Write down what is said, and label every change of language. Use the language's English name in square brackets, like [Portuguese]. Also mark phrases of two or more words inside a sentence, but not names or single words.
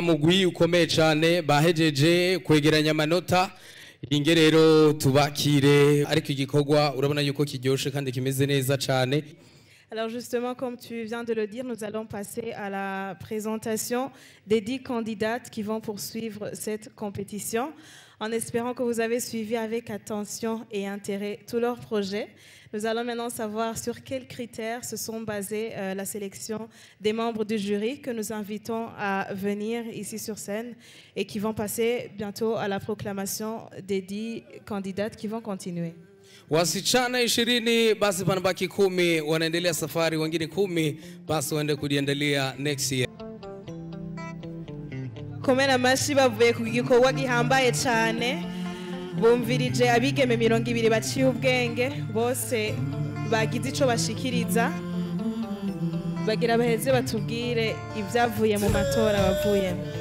[Rundi] mugwi ukomeye cyane bahejeje kwegeranya amanota inge rero tubakire ariko igikorwa urabona yuko kiryoshe kandi kimeze neza cyane. [French] Alors justement, comme tu viens de le dire, nous allons passer à la présentation des 10 candidates qui vont poursuivre cette compétition, en espérant que vous avez suivi avec attention et intérêt tous leurs projets. Nous allons maintenant savoir sur quels critères se sont basés la sélection des membres du jury que nous invitons à venir ici sur scène et qui vont passer bientôt à la proclamation des 10 candidates qui vont continuer. [Swahili] Wasichana 20 basi panabaki 10 wanaendelea safari, wengine 10 basi waende kuendelea [English] next year. [Rundi] Komena amashi bavuye ku gikorwa gihambaye cyane, bumvirije abigeme 200 baciye ubwenge, bose bagize ico bashikiriza, bagira baheze batubwire ibyavuye mu matora bavuyemo.